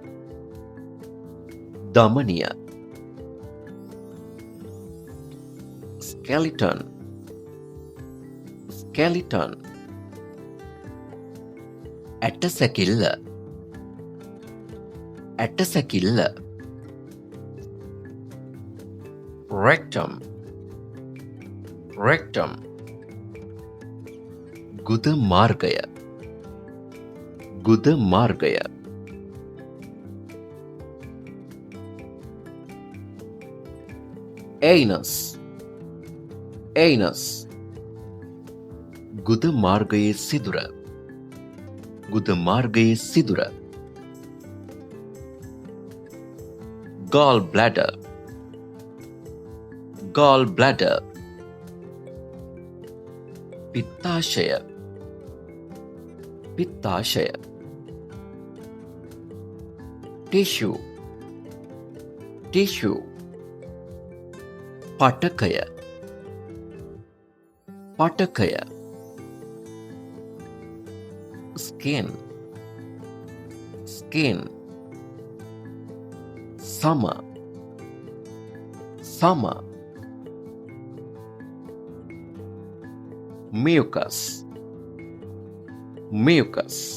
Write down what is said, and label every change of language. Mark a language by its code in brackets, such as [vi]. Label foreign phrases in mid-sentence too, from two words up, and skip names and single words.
[si] දමනිය [en] skeleton skeleton [si] ඇටසැකිල්ල ඇටසැකිල්ල [en] rectum rectum [si] ගුද මාර්ගය ගුද මාර්ගය [en] anus anus [si] ගුද මාර්ගයේ සිදුර ගුද මාර්ගයේ සිදුර [en] gall bladder gall bladder [si] පිත්තාශය පිත්තාශය [en] tissue tissue [si] පටකය පටකය [en] skin skin [si] සම සම [en] mucus mucus